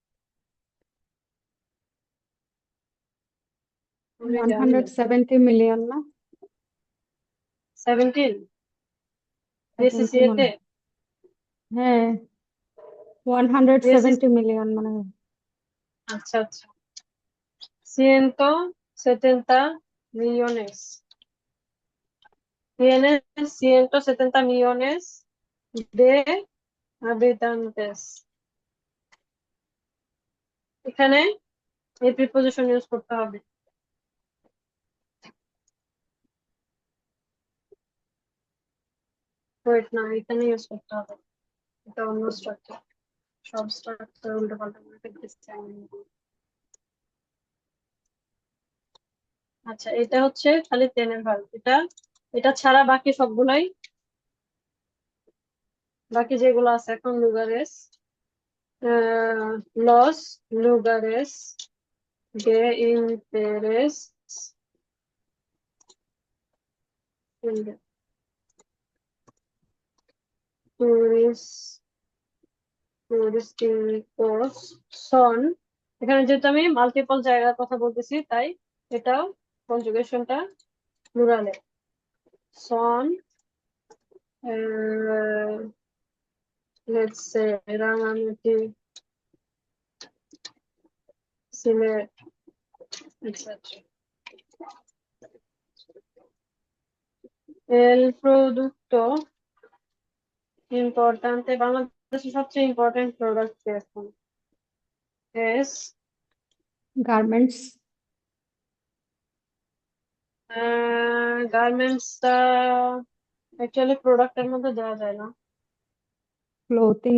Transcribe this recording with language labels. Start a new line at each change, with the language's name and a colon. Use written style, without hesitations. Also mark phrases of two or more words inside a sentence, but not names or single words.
Bangla: আমি জানি না। 170 মিলিয়ন না? 17 70 বিসিসিএ মনে তে। হয়। হ্যাঁ, 170 মিলিয়ন মনে হয়।
Spanish: আচ্ছা আচ্ছা। 170 millones. Tiene 170 millones de habitantes.
Bangla: এখানে এই
English: preposition use
Bangla: করতে হবে। ওয়েট না, এখানে ইউজ করতে হবে। এটা অন্য স্ট্রাকচার। সব স্ট্রাকচার উল্টো পাল্টা করে ফেলতেছি আমি। আচ্ছা, এটা হচ্ছে খালি টেনের ভার্ব। এটা এটা ছাড়া বাকি সবগুলাই, বাকি যেগুলো আছে এখন
Spanish: lugares, los lugares de interés turis- turísticos son.
Bangla: এখানে যেহেতু আমি মাল্টিপল জায়গার কথা বলতেছি তাই এটাও কনজুগেশনটা প্লুরালে। সন,
English: let's say
Bangla: রাঙামাটি, সিলেট, এটসেট্রা।
Spanish: El producto importante,
Bangla: বাংলাদেশের সবচেয়ে
English: important product
Bangla: এখন es গার্মেন্টস। গার্মেন্টসটা অ্যাকচুয়ালি প্রোডাক্টের মধ্যে দেওয়া যায় না। ক্লোথিং